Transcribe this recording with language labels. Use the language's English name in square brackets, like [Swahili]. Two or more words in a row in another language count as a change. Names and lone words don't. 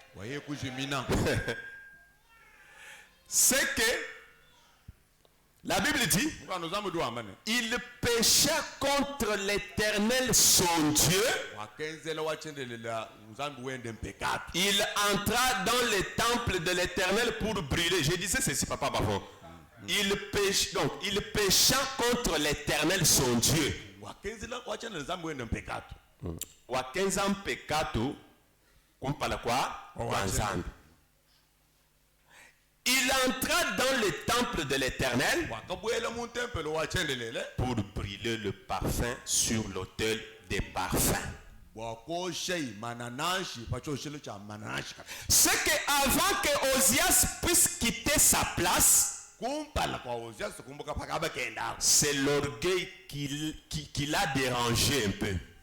[French] C'est que la Bible dit, il pécha contre l'Éternel son Dieu. Il entra dans le temple de l'Éternel pour brûler. Je disais ceci, papa Bavon. Il pécha contre l'Éternel son Dieu. [Luba-Lulua] Wakenza mpekatu kumpala kwa nzambe. [French] Il entra dans le temple de l'Éternel pour brûler le parfum sur l'autel des parfums. C'est que avant que Osias puisse quitter sa place, c'est l'orgueil qui l'a dérangé un peu.